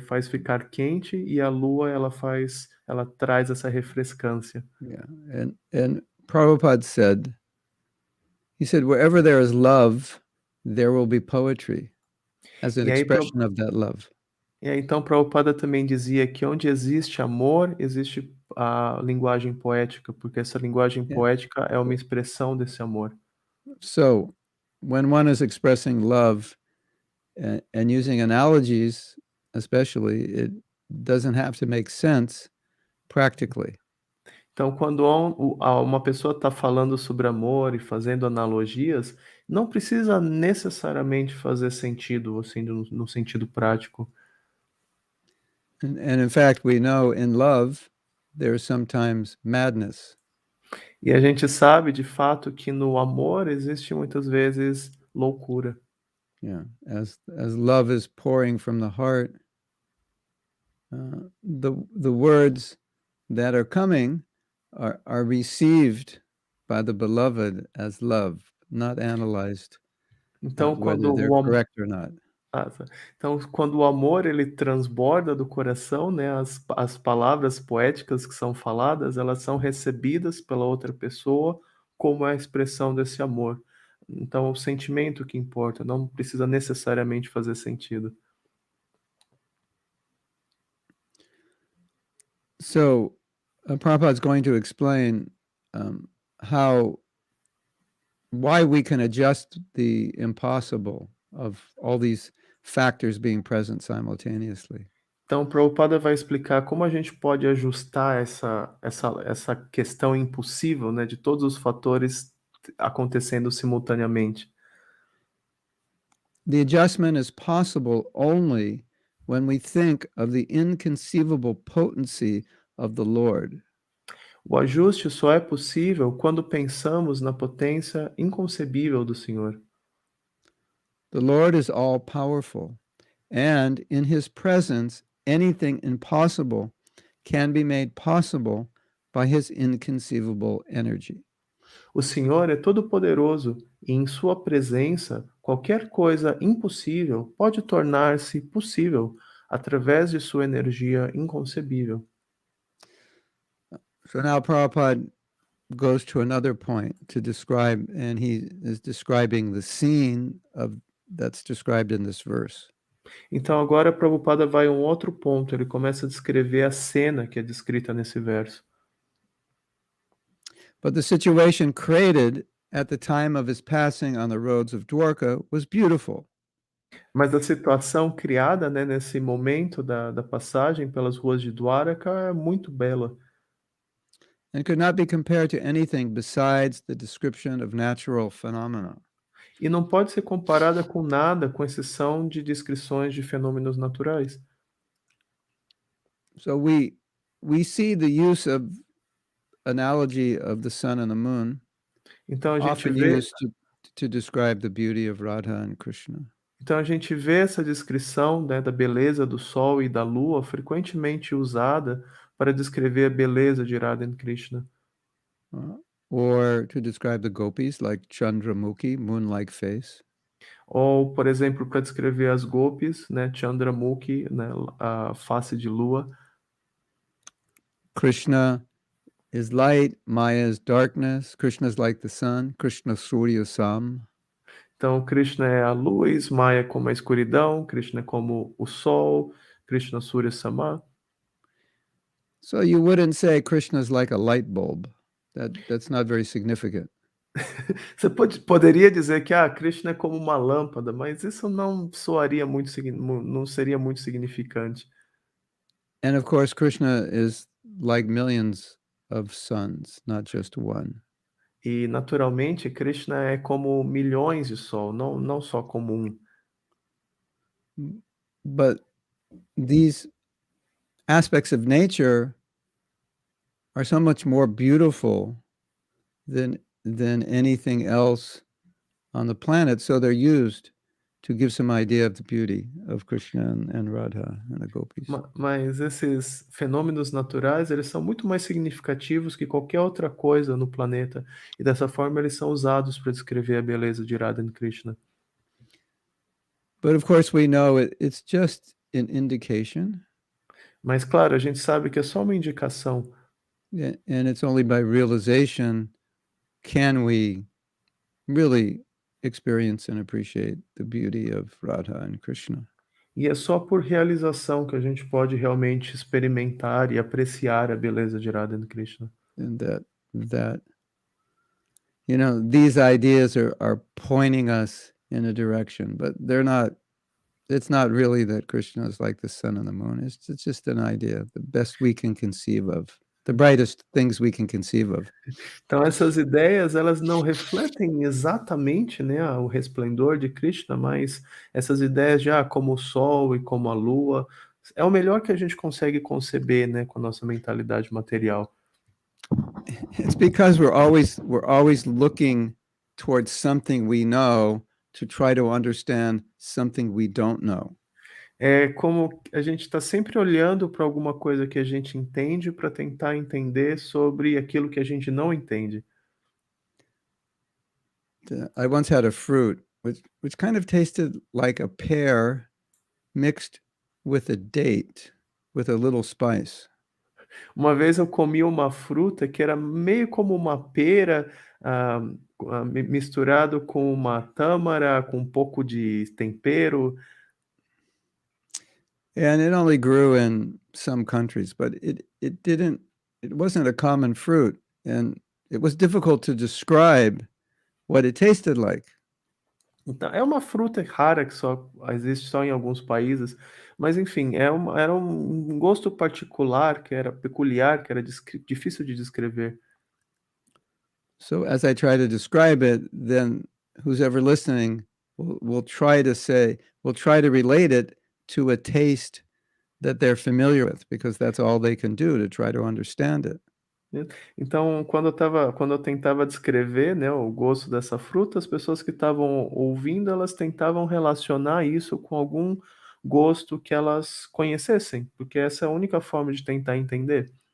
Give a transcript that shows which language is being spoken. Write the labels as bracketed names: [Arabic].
[Portuguese] Faz ficar quente, e a lua ela traz essa refrescância. [English] Yeah, and Prabhupada said, he said, wherever there is love, there will be poetry as an expression of that love. [Portuguese] E aí, então, Prabhupada também dizia que onde existe amor, existe a linguagem poética, porque essa linguagem poética é uma expressão desse amor. [English] So, when one is expressing love and using analogies, especially, it doesn't have to make sense practically. [Portuguese] Então, quando uma pessoa está falando sobre amor e fazendo analogias, não precisa necessariamente fazer sentido, assim, no sentido prático. [English] And in fact, we know in love, there's sometimes madness. [Portuguese] E a gente sabe, de fato, que no amor existe muitas vezes loucura. [English] Yeah, as love is pouring from the heart, the words that are coming are received by the beloved as love, not analyzed, [Portuguese] Então, [English] whether they're correct or not. [Portuguese] Então, quando o amor ele transborda do coração, né, as palavras poéticas que são faladas, elas são recebidas pela outra pessoa como a expressão desse amor. Então, é o sentimento que importa, não precisa necessariamente fazer sentido. [English] So, Prabhupada is going to explain why we can adjust the impossible of all these factors being present simultaneously. [Portuguese] Então, Prabhupada vai explicar como a gente pode ajustar essa questão impossível, né, de todos os fatores acontecendo simultaneamente. [English] The adjustment is possible only when we think of the inconceivable potency of the Lord. [Portuguese] O ajuste só é possível quando pensamos na potência inconcebível do Senhor. [English] The Lord is all powerful, and in his presence, anything impossible can be made possible by his inconceivable energy. [Portuguese] O Senhor é todo-poderoso e em sua presença, qualquer coisa impossível pode tornar-se possível através de sua energia inconcebível. [English] So now Prabhupada goes to another point to describe, and he is describing the scene that's described in this verse. [Portuguese] Então agora Prabhupada vai a um outro ponto, ele começa a descrever a cena que é descrita nesse verso. [English] But the situation created at the time of his passing on the roads of Dvārakā was beautiful. [Portuguese] Mas a situação criada, né, nesse momento da passagem pelas ruas de Dvārakā é muito bela. [English] And could not be compared to anything besides the description of natural phenomena. [Portuguese] E não pode ser comparada com nada, com exceção de descrições de fenômenos naturais. [English] So we see the use of analogy of the sun and the moon, [Portuguese] então a gente [English] often [Portuguese] vê [English] used to describe the beauty of Radha and Krishna. [Portuguese] Então a gente vê essa descrição, né, da beleza do sol e da lua frequentemente usada para descrever a beleza de Radha e Krishna. [English] Or to describe the gopis, like Chandramukhi, moon-like face. [Portuguese] Ou, por exemplo, para descrever as gopis, né, Chandramukhi, né, a face de lua. [English] Krishna is light, Maya is darkness. Krishna is like the sun. Krishna Surya Sam. [Portuguese] Então, Krishna é a luz, Maya é como a escuridão, Krishna é como o sol, Krishna Surya Sama. [English] So you wouldn't say Krishna is like a light bulb. That's not very significant. [Portuguese] Você poderia dizer que Krishna é como uma lâmpada, mas isso não soaria muito, não seria muito significante. [English] And of course, Krishna is like millions of suns, not just one. [Portuguese] E naturalmente, Krishna é como milhões de sol, não só como um. [English] But these aspects of nature are so much more beautiful than anything else on the planet, so they're used to give some idea of the beauty of Krishna and Radha and the gopis. [Portuguese] Mas esses fenômenos naturais, eles são muito mais significativos que qualquer outra coisa no planeta, e dessa forma eles são usados para descrever a beleza de Radha e Krishna. [English] But of course we know it's just an indication. [Portuguese] Mas claro, a gente sabe que é só uma indicação. [English] And it's only by realization can we really experience and appreciate the beauty of Radha and Krishna. [Portuguese] E é só por realização que a gente pode realmente experimentar e apreciar a beleza de Radha e Krishna. [English] And that you know, these ideas are pointing us in a direction, but it's not really that Krishna is like the sun and the moon. It's just an idea, the best we can conceive of. The brightest things we can conceive of. [Portuguese] Então essas ideias, elas não refletem exatamente, né, o resplendor de Krishna, mas essas ideias de como o sol e como a lua, é o melhor que a gente consegue conceber, né, com a nossa mentalidade material. [English] It's because we're always looking towards something we know to try to understand something we don't know. [Portuguese] É como a gente está sempre olhando para alguma coisa que a gente entende para tentar entender sobre aquilo que a gente não entende. [English] I once had a fruit which kind of tasted like a pear mixed with a date with a little spice. [Portuguese] Uma vez eu comi uma fruta que era meio como uma pera, misturado com uma tâmara, com um pouco de tempero. [English] And it only grew in some countries, but it wasn't a common fruit, and it was difficult to describe what it tasted like. [Portuguese] Então, é uma fruta rara que só existe só em alguns países, mas enfim, era um gosto particular, que era peculiar, que era difícil de descrever. [English] So as I try to describe it, then who's ever listening will try to relate it to a taste that they're familiar with, because that's all they can do to try to understand it. [Portuguese] Então, quando eu tentava descrever, né, o gosto dessa fruta, as pessoas que estavam ouvindo, elas tentavam relacionar isso com algum gosto que elas conhecessem, porque essa é a única forma de tentar entender.